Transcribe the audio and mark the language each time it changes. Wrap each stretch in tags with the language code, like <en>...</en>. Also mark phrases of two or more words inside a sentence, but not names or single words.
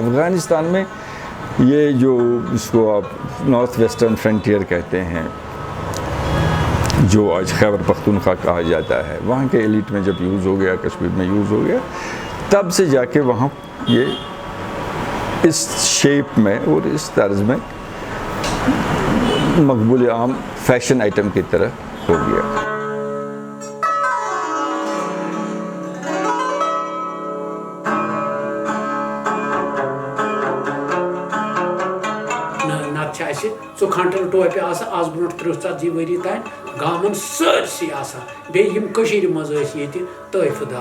<ur>افغانستان میں یہ جو اس کو آپ نارتھ ویسٹرن فرنٹیئر کہتے ہیں جو آج خیبر پختونخوا کہا جاتا ہے وہاں کے ایلیٹ میں جب یوز ہو گیا کشمیر میں یوز ہو گیا تب سے جا کے وہاں یہ اس شیپ میں اور اس طرز میں مقبول عام</ur> <en>fashion item</en> <ur>کی طرح ہو گیا.</ur> <ks>ژُکھَنٹَل ٹوپہِ آسہٕ آز برونٛٹھ 30-40 ؤری تانۍ گامَن سٲرسٕے آسان بیٚیہِ یِم کٔشیٖرِ منٛز ٲسۍ ییٚتہِ طٲیفہٕ دار</ks>